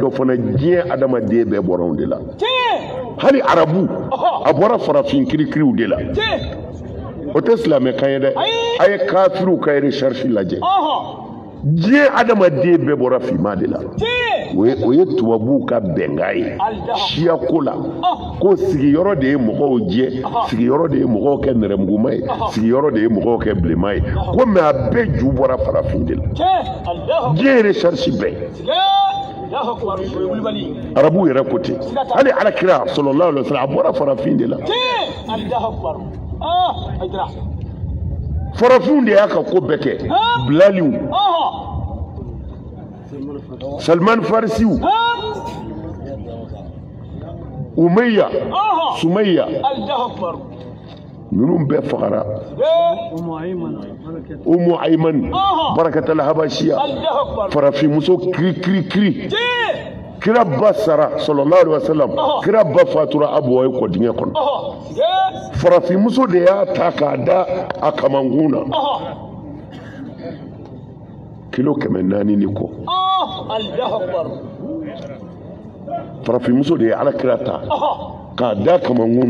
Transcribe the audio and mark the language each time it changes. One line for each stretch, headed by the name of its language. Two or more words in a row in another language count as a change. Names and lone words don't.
Bambara: dɔn fana diɲɛ adamaden bɛɛ bɔra anw de la hali arabu a bɔra farafin kirikiriw de la o tɛ silamɛkan ye dɛ a ye kafiriw ka recherche lajɛ diɲɛ adamaden bɛɛ bɔra finman de la o ye tubabuw ka bɛnkan ye siya ko la ko sigiyɔrɔ de ye mɔgɔw jɛ sigiyɔrɔ de ye mɔgɔw kɛ nɛrɛmuguma ye sigiyɔrɔ de ye mɔgɔw kɛ bilenman ye ko mɛ a bɛɛ ju bɔra farafin de la diɲɛ recherche bɛɛ
Arabic: الله أكبر. Wulibali.
Bambara: Arabu yɛrɛ ko ten. Hali alakira
Arabic: صلى الله عليه وسلم
Bambara: a bɔra farafin de la.
Arabic: الله أكبر. Ah, Aïdara.
Bambara: Farafinw de y'a ka ko bɛɛ kɛ. Bilaliw. Salman Farisiw. Umayya. Sumayya.
Arabic: الله أكبر.
Bambara: Ninnu bɛɛ fagara. Umu Ayman. Barakatala Habashiya. Farafin muso kiri. Kira ba sara
Arabic: صلى الله عليه وسلم.
Bambara: Kira ba fatura abuwa ko dingɛ kɔnɔ. Farafin muso de y'a ta k'a da a kamangun na. Kilo 400 ni kɔ.
Arabic: الله أكبر.
Bambara: Farafin muso de ye ala kira ta k'a da kamangun na.